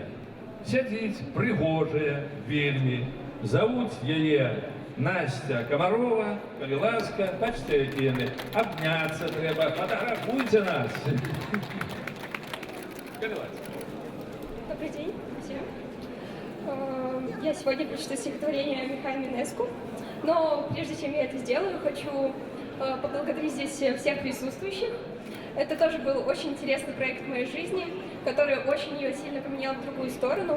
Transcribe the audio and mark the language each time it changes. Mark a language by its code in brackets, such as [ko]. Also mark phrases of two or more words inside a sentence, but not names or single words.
[be] Сядзіць прыгожая вельмі. Завуць яе Настя Комарова, калі ласка, бачите, які яны. Абняцца трэба, фотографуйте нас. Калі ласка. [ru] Добрый день всем. Я сегодня прочту стихотворение Михаила Минеску, но прежде чем я это сделаю, хочу поблагодарить здесь всех присутствующих. Это тоже был очень интересный проект в моей жизни, который очень ее сильно поменял в другую сторону.